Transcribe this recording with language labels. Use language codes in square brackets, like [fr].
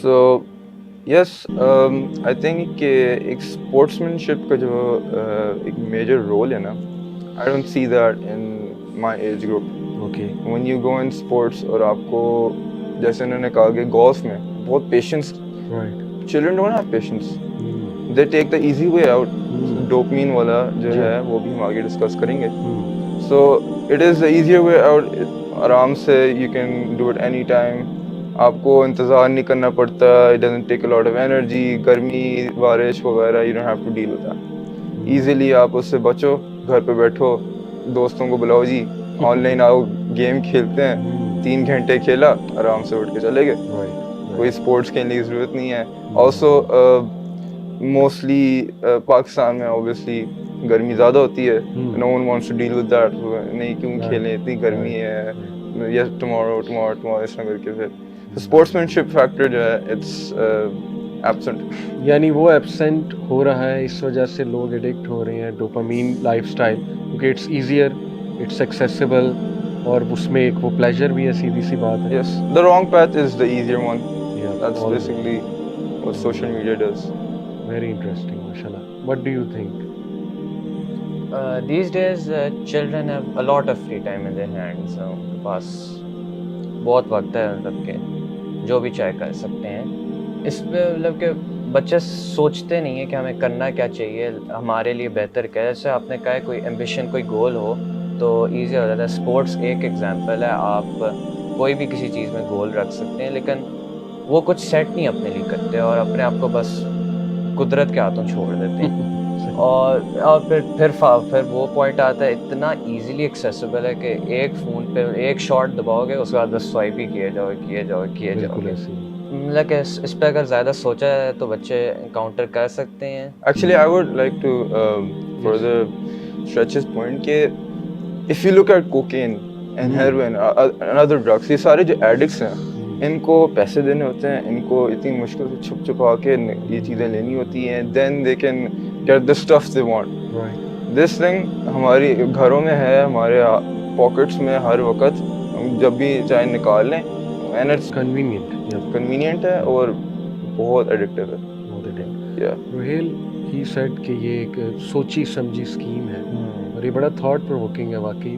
[en] so yes I think [ur] کہ ایک sports مین شپ کا جو ایک میجر رول ہے نا, [en] I don't see that in my age group. Okay. When you go in sports, [ur] اور آپ کو جیسے انہوں نے کہا کہ گولف میں بہت patience, [en] Right. Children don't have patience, they take the easy way out. [ur] Dopamine والا جو ہے وہ بھی ہم آگے ڈسکس کریں گے. [en] So it is the easier way out. [ur] آرام سے [en] You can do it any time. [ur] آپ کو انتظار نہیں کرنا پڑتا. [en] It doesn't take a lot of energy. [ur] گرمی, بارش وغیرہ [en] You don't have to deal with that. [ur] Easily آپ اس سے بچو, گھر پہ بیٹھو, دوستوں کو بلاؤ, جی آن لائن آؤ, گیم کھیلتے ہیں, 3 گھنٹے کھیلا, آرام سے اٹھ کے چلے گئے. کوئی اسپورٹس کھیلنے کی ضرورت نہیں ہے. آلسو موسٹلی پاکستان میں اوبیسلی گرمی زیادہ ہوتی ہے. [en] No one wants to deal with that. [ur] نہیں کیوں کھیلیں, اتنی گرمی ہے, یس ٹمارو اس طرح کر کے. پھر اسپورٹس مین شپ فیکٹر جو ہے [en] It's absent. [ur] یعنی وہ ایبسنٹ ہو رہا ہے, اس وجہ سے لوگ ایڈکٹ ہو رہے ہیں ڈوپامین لائف اسٹائل, کیونکہ [en] it's easier, it's accessible, [ur] اور اس میں ایک وہ پلیجر بھی ہے, سیدھی سی بات ہے. [en] Yes, the wrong path is the easier one. That's basically what social media does. Very interesting, mashallah. What do you think? These days children have a lot of free time in their hands. [ur] ان کے پاس بہت وقت ہے, مطلب کہ جو بھی چاہے کر سکتے ہیں. اس پہ مطلب کہ بچے سوچتے نہیں ہیں کہ ہمیں کرنا کیا چاہیے, ہمارے لیے بہتر کیا ہے. جیسے آپ نے کہا ہے کوئی ایمبیشن, کوئی گول ہو تو ایزی ہو جاتا ہے. اسپورٹس ایک ایگزامپل ہے. آپ کوئی بھی کسی چیز میں گول رکھ سکتے ہیں, لیکن وہ کچھ سیٹ نہیں اپنے لیے کرتے, اور اپنے آپ کو بس قدرت کے ہاتھوں چھوڑ دیتے ہیں. اور پھر وہ پوائنٹ آتا ہے, اتنا ایزیلی ایکسیسیبل ہے کہ ایک فون پہ ایک شاٹ دباؤ گے, اس کے بعد بس سوائپ ہی کیے جاؤ گے. مطلب کہ اس پہ اگر زیادہ سوچا جائے تو بچے انکاؤنٹر کر سکتے ہیں. [en] Actually, I would like to further stretch this point کہ if you look at cocaine and heroin and other drugs, [ur] یہ سارے جو ایڈکٹس ہیں, ان کو پیسے دینے ہوتے ہیں, ان کو اتنی مشکل سے چھپ چھپا کے یہ چیزیں لینی ہوتی ہیں. [en] then they can get the stuff they want. this thing [ur] ہماری گھروں میں ہے, ہمارے پاکٹس میں ہر وقت, ہم جب بھی چاہے نکال لیں, [en] and it's convenient [ur] ہے اور بہت ایڈکٹیو ہے. روہیل ہی سیڈ کہ یہ ایک سوچی سمجھی اسکیم ہے, اور یہ بڑا تھاٹ پرووکنگ ہے واقعی.